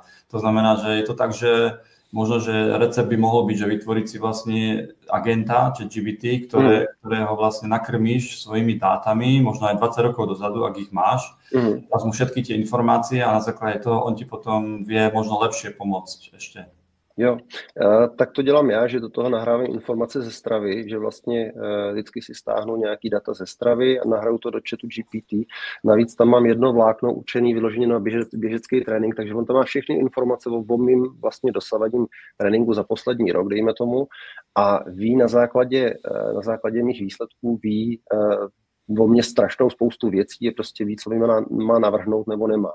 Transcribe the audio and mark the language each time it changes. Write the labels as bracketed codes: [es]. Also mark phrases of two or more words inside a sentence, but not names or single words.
[sk] To znamená, že je to tak, že možno, že recept by mohol byť, že vytvoriť si vlastne agenta, ChatGPT, ktorého vlastne nakrmíš svojimi dátami, možno aj 20 rokov dozadu, ak ich máš. Dáš mu všetky tie informácie a na základe toho on ti potom vie možno lepšie pomôcť ešte. [cs] Jo, tak to dělám já, že do toho nahrávám informace ze Stravy, že vlastně vždycky si stáhnu nějaký data ze Stravy a nahraju to do chatu GPT. Navíc tam mám jedno vlákno učený vyloženě na běžecký trénink, takže on tam má všechny informace o mým vlastně dosavadním tréninku za poslední rok, dejme tomu, a ví na základě mých výsledků, ví o mě strašnou spoustu věcí, je prostě ví, co mi má navrhnout nebo nemá.